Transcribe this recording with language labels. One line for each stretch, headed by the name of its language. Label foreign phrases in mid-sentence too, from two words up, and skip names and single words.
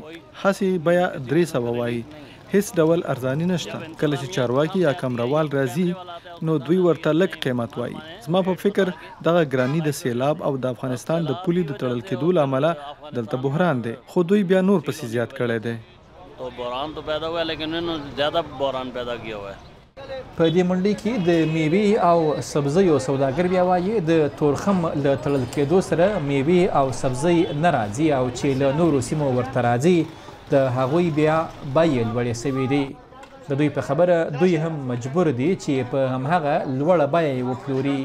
Pashto: هسې بیه 300 وایي. هیڅ ډول ارزاني نشته. کله چې چارواکي یا کمروال راځي نو دوی ورته لږ قیمت وایي. زما په فکر دغه ګراني د سیلاب او د افغانستان د پولې د تړل کېدو له امله دلته بحران دی، خو دوی بیا نور پسې زیات کړی دی.
Urdu: بحران تو پیدا ہوا ہے لیکن انہوں نے زیادہ بحران پیدا کیا ہوا ہے.
Pashto: په دې منډۍ کې د میوې او سبزیو سوداګر بیا وایي د تورخم له تړل کېدو سره میوې او سبزی نه راځي او چې له نورو سیمو ورته راځي د هغوی بیا بیې لوړې سوي دي. د دوی په خبره دوی هم مجبور دي چې په همهغه لوړه بیه یې وپلوري.